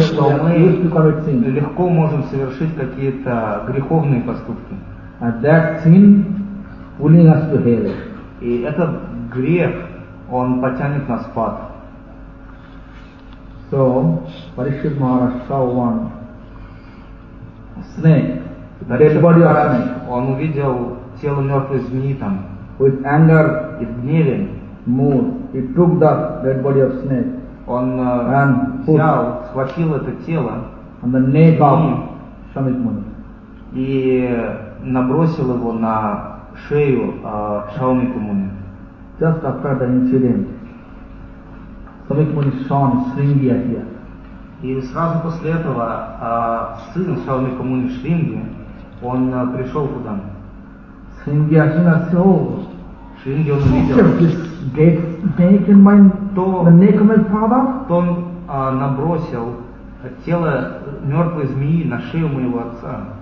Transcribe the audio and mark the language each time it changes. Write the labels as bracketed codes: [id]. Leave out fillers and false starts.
[ru] что мы легко можем совершить какие-то греховные поступки. [en] And that sin pulling us to hell. [ru] И этот грех, он потянет нас в ад. [en] So, Parikshit Maharaj saw one snake, dead body of snake. [ru] Он увидел тело мертвой змеи там. [en] With anger, [ru] и в гневе, [en] mood, he took the dead body of snake. [ru] Он and взял, схватил это тело, [en] on the neck of Swami Kumari. [ru] И набросил его на шею Swami Kumari. [en] Just after the incident, Swami Kumari saw Shringi appear. [ru] И сразу после этого сын Swami Kumari Shringi, он пришел куда? Шринги Ашина сел. Шринги он увидел. То он набросил тело мертвой змеи на шею моего отца.